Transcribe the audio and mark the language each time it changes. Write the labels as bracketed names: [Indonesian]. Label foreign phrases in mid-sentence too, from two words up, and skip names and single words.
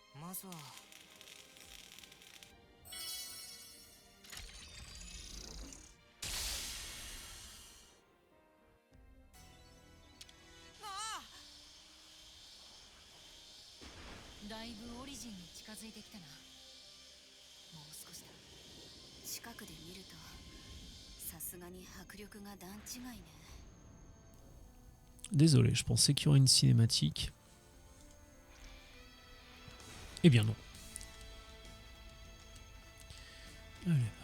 [Japanese] だいぶオリジンに近づいてきたな。もう少しだ。近くで見るとさすがに迫力が段違いね。 [French] Désolé, je pensais qu'il y aurait une cinématique. Eh bien non. Allez.